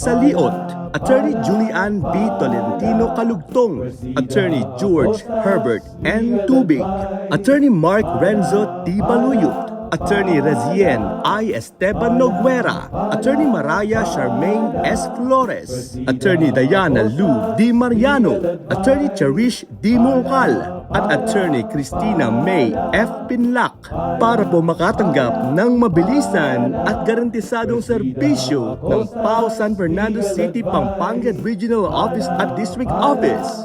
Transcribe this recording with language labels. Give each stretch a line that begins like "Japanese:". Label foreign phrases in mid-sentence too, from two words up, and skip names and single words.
Filipino: Saliot, Attorney Julian B. Tolentino Kalugtong, Attorney George Herbert N. Tubig, Attorney Mark Renzo T. Baluyot, Attorney Rezien I. Esteban Noguera, Attorney Maraya Charmaine S. Flores, Attorney Diana Lou D. Mariano, Attorney Cherish D. Mungkal, at Attorney Christina May F. Pinlac para po makatanggap ng mabilisan at garantisadong serbisyo ng PAO San Fernando City, Pampanga Regional Office at District Office.